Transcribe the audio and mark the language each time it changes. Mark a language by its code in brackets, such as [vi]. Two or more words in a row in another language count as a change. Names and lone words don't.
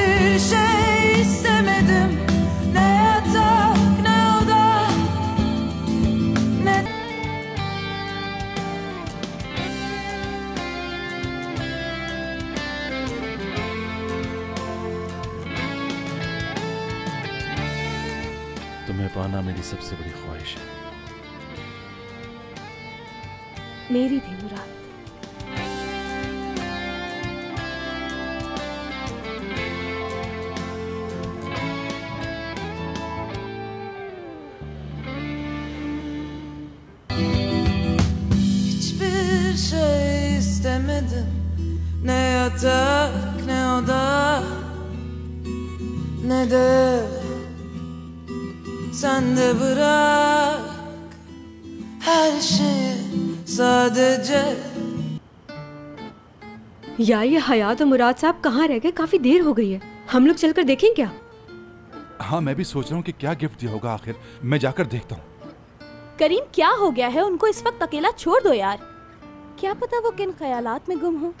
[tr] Hiçbir şey istemedim. Ne yatak ne oda ne... [hi] तुम्हें पाना मेरी सबसे बड़ी ख्वाहिश है। मेरी भी मुराद। [tr] Hiçbir şey istemedim. Ne yatak ne oda ne de sen de bırak her şeyi sadece. [hi] यार ये हयात और मुराद साहब कहाँ रह गए? काफी देर हो गई है, हम लोग चलकर देखें क्या? हाँ, मैं भी सोच रहा हूँ कि क्या गिफ्ट दिया होगा आखिर। मैं जाकर देखता हूँ। करीम क्या हो गया है? उनको इस वक्त अकेला छोड़ दो यार। क्या पता वो किन ख्यालात में गुम हो।